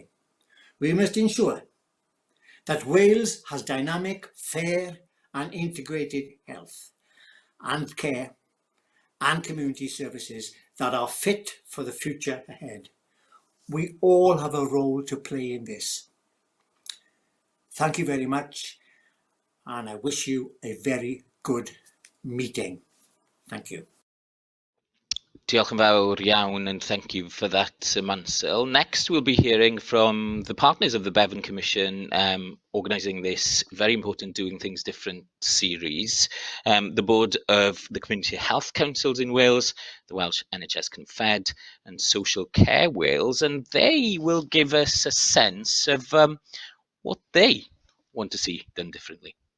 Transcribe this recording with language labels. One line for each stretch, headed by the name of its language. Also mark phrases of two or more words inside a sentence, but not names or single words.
English: We must ensure that Wales has dynamic, fair and integrated health and care and community services that are fit for the future ahead. We all have a role to play in this. Thank you very much, and I wish you a very good meeting. Thank you.
Welsh: Diolch yn fawr iawn,
English: and thank you for that, Sir Mansell. Next, we'll be hearing from the partners of the Bevan Commission organising this very important Doing Things Different series, the board of the Community Health Councils in Wales, the Welsh NHS Confed and Social Care Wales, and they will give us a sense of what they want to see done differently.